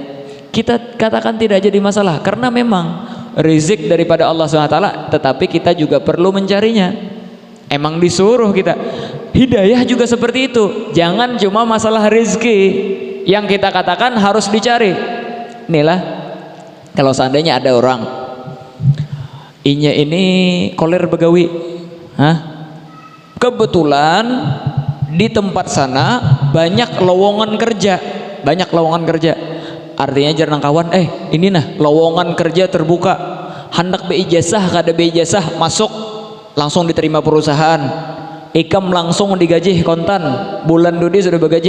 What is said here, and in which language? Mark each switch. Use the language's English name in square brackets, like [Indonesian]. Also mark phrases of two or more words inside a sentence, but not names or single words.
[Indonesian] Kita katakan tidak jadi masalah karena memang rezeki daripada Allah SWT, tetapi kita juga perlu mencarinya. Emang disuruh kita. Hidayah juga seperti itu. Jangan cuma masalah rezeki yang kita katakan harus dicari. [Banjar] Inilah kalau seandainya ada orang inya ini koler begawi, kebetulan di tempat sana banyak lowongan kerja, artinya jarang kawan, ini nah lowongan kerja terbuka, hendak beijazah kada beijazah masuk langsung diterima perusahaan, ikam langsung digaji kontan, bulan dudi sudah bergaji.